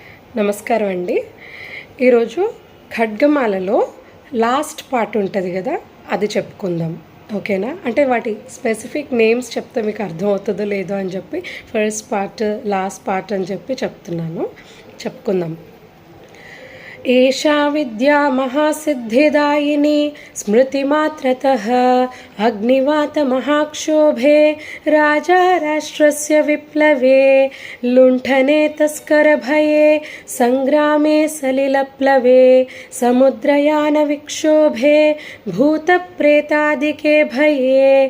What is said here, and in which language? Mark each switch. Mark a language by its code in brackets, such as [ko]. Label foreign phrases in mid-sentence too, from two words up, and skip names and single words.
[te] నమస్కారం అండి. ఈరోజు ఖడ్గమాలలో [en] last part [te] ఉంటుంది కదా, అది చెప్పుకుందాం. ఓకేనా? అంటే వాటి [en] specific names [te] చెప్తే మీకు అర్థమవుతుందో లేదో అని చెప్పి [en] first part last part [te] అని చెప్పి చెప్పుకుందాం. [sa] एषा विद्या महासिद्धिदायिनी स्मृतिमात्रतः अग्निवातमहाक्षोभे राजा राष्ट्रस्य विप्लवे लुण्ठने तस्करभये संग्रामे सलिलप्लवे समुद्रयानविक्षोभे भूतप्रेतादिके भये